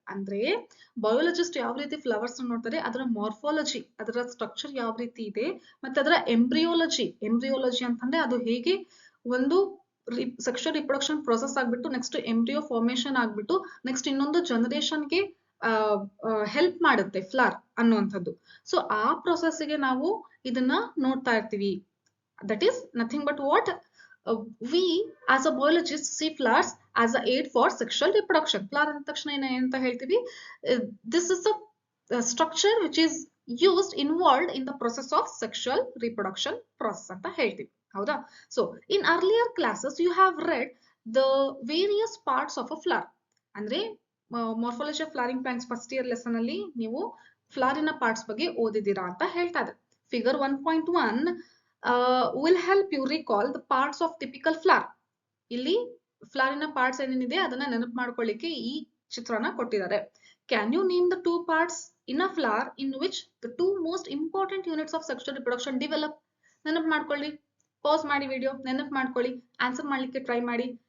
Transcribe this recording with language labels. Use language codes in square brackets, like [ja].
[kn] ಅಂದ್ರೆ ಬಯೋಲಜಿಸ್ಟ್ ಯಾವ ರೀತಿ ಫ್ಲವರ್ಸ್ ನೋಡ್ತಾರೆ, ಅದರ ಮಾರ್ಫಾಲಜಿ, ಅದರ ಸ್ಟ್ರಕ್ಚರ್ ಯಾವ ರೀತಿ ಇದೆ, ಮತ್ತೆ ಅದರ ಎಂಬ್ರಿಯಾಲಜಿ ಅಂತಂದ್ರೆ ಅದು ಹೇಗೆ ಒಂದು ಸೆಕ್ಷುವಲ್ ರಿಪ್ರೊಡಕ್ಷನ್ ಪ್ರೊಸೆಸ್ ಆಗ್ಬಿಟ್ಟು ನೆಕ್ಸ್ಟ್ ಎಂಬ್ರಿಯೋ ಫಾರ್ಮೇಶನ್ ಆಗ್ಬಿಟ್ಟು ನೆಕ್ಸ್ಟ್ ಇನ್ನೊಂದು ಜನರೇಷನ್ಗೆ ಹೆಲ್ಪ್ ಮಾಡುತ್ತೆ ಫ್ಲವರ್ ಅನ್ನುವಂಥದ್ದು. ಸೊ ಆ ಪ್ರೊಸೆಸ್ಗೆ ನಾವು ಇದನ್ನ ನೋಡ್ತಾ ಇರ್ತೀವಿ. [en] That is nothing but what we as a biologist see flowers as a aid for sexual reproduction. [kn] Flower ಅಂದ ತಕ್ಷಣ ಏನಂತ ಹೇಳ್ತೀವಿ? [en] This is a structure which is used involved in the process of sexual reproduction process [kn] ಅಂತ ಹೇಳ್ತೀವಿ. ಹೌದಾ? [en] So in earlier classes you have read the various parts of a flower. [kn] ಅಂದ್ರೆ morphology of flowering plants first year lesson ಅಲ್ಲಿ ನೀವು ಫ್ಲವರಿನ parts ಬಗ್ಗೆ ಓದಿದ್ದೀರಾ ಅಂತ ಹೇಳ್ತಾ ಇದೆ. [en] Figure 1.1 will help you recall the parts of typical flower. [kn] ಇಲ್ಲಿ ಫ್ಲವರಿನ parts ಏನೇನಿದೆ ಅದನ್ನ ನೆನಪು ಮಾಡ್ಕೊಳ್ಳಿಕ್ಕೆ ಈ ಚಿತ್ರನ ಕೊಟ್ಟಿದ್ದಾರೆ. [en] Can you name the two parts in a flower in which the two most important units of sexual reproduction develop? [kn] ನೆನಪು ಮಾಡ್ಕೊಳ್ಳಿ, pass ಮಾಡಿ ವಿಡಿಯೋ, ನೆನಪು ಮಾಡ್ಕೊಳ್ಳಿ, ಆನ್ಸರ್ ಮಾಡ್ಲಿಕ್ಕೆ ಟ್ರೈ ಮಾಡಿ.